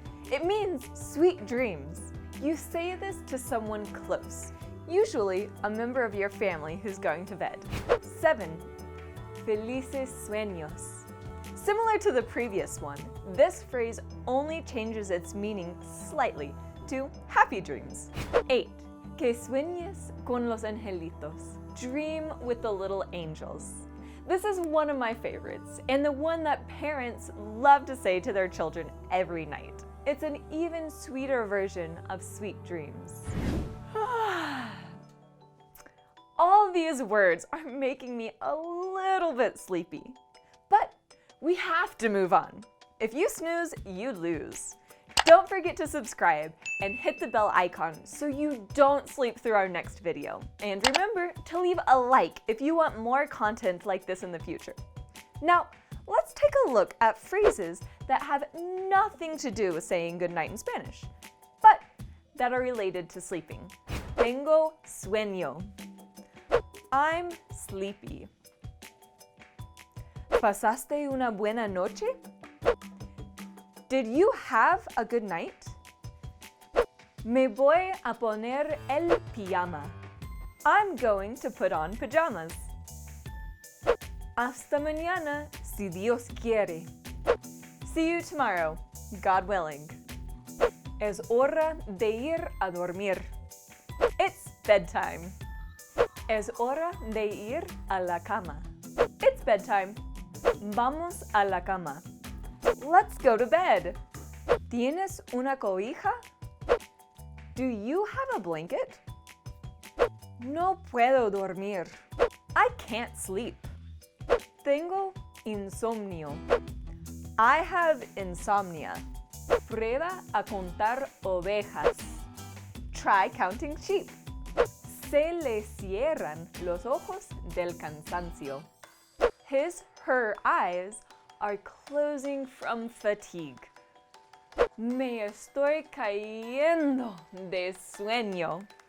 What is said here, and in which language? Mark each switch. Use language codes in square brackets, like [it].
[en] It means sweet dreams. You say this to someone close, usually a member of your family who's going to bed. 7. [es] Felices sueños. [en] Similar to the previous one, this phrase only changes its meaning slightly to happy dreams. 8. [es] Que sueñes con los angelitos. [en] Dream with the little angels. This is one of my favorites, and the one that parents love to say to their children every night. It's an even sweeter version of sweet dreams. All these words are making me a little bit sleepy, but we have to move on. If you snooze, you lose. Don't forget to subscribe and hit the bell icon so you don't sleep through our next video. And remember to leave a like if you want more content like this in the future. Now, let's take a look at phrases that have nothing to do with saying goodnight in Spanish, but that are related to sleeping. [es] Tengo sueño. [en] I'm sleepy. [es] ¿Pasaste una buena noche? [en] Did you have a good night? [es] Me voy a poner el pijama. [en] I'm going to put on pajamas. [es] Hasta mañana, si Dios quiere. [en] See you tomorrow, God willing. [es] Es hora de ir a dormir. [en] It's bedtime. [es] Es hora de ir a la cama. [en] It's bedtime. [es] Vamos a la cama. [en] Let's go to bed. [es] ¿Tienes una cobija? [en] Do you have a blanket? [es] No puedo dormir. [en] I can't sleep. [es] Tengo insomnio. [en] I have insomnia. [es] Prueba a contar ovejas. [en] Try counting sheep. [es] Se le cierran los ojos del cansancio. [en] Her eyes are closing from fatigue. [es] Me estoy cayendo de sueño.